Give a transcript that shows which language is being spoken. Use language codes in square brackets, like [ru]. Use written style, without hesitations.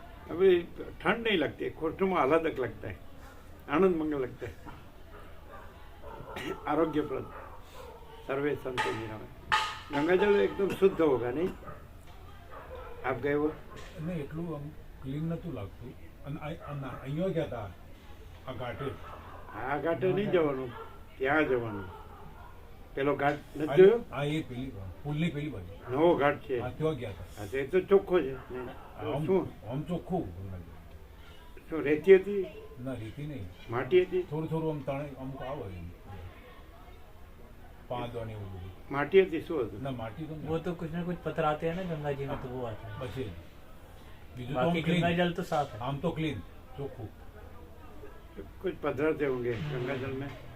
[hi] अभी ठंड नहीं लगती है, खुशनुमा आह्लादक लगता है, आनंद मंगल लगता है, आरोग्यप्रद। सर्वे संतो निरामय। गंगा जल एकदम शुद्ध होगा नहीं? आप गए वो? [gu] નહીં એટલું આમ ક્લીન નહોતું લાગતું અને અહીંયા ગયા હતા આ ઘાટે. આ ઘાટે નહીં જવાનું, ત્યાં જવાનું. પેલો ઘાટ નથી જોયો? આ એ પેલી પુલની પેલી બાજુ નવો ઘાટ છે. હા ત્યાં ગયા હતા. હા, તો એ તો ચોખ્ખો છે. શું આમ ચોખ્ખું શું રેતી હતી? ના રીતિ નહીં, માટી હતી? થોડું થોડું આમ તાણે અમુક આવે પાદોને એવું બધું. માટી હતી? શું હતું? ના માટી તો [hi] वो तो कुछ ना कुछ पथराते हैं ना गंगा जी में, तो वो आता है। [gu] બસ એ જ. બીજું તો [hi] बाकी [gu] આમ ક્લીન, [hi] गंगा जल तो साफ है। [gu] આમ તો ક્લીન ચોખ્ખું. [hi] कुछ पधराते होंगे गंगा जल में,